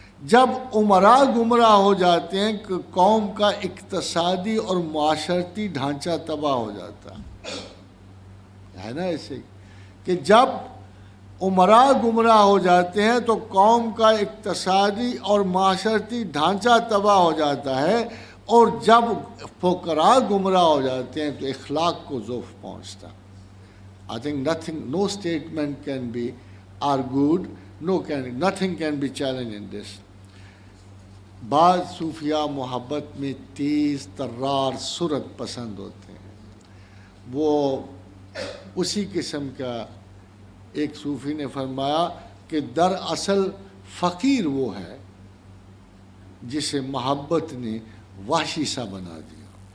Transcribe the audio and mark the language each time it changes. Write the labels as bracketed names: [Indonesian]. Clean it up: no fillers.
[Urdu] جب عمراء گمراہ ہو جاتے ہیں کہ قوم کا اقتصادی اور معاشرتی ڈھانچہ تباہ ہو جاتا ہے نا ایسے کہ جب عمراء گمراہ ہو جاتے ہیں تو قوم کا اقتصادی اور معاشرتی ڈھانچہ تباہ ہو جاتا ہے، اور جب فقراء گمراہ ہو جاتے ہیں تو اخلاق کو ضعف پہنچتا. [English] I think no statement can be argued, nothing can be challenged in this. [Urdu] بعض صوفیاء محبت میں تیز ترار صورت پسند ہوتے ہیں. وہ اسی قسم کا ایک صوفی نے فرمایا کہ دراصل فقیر وہ ہے جسے محبت نے وحشی سا بنا دیا.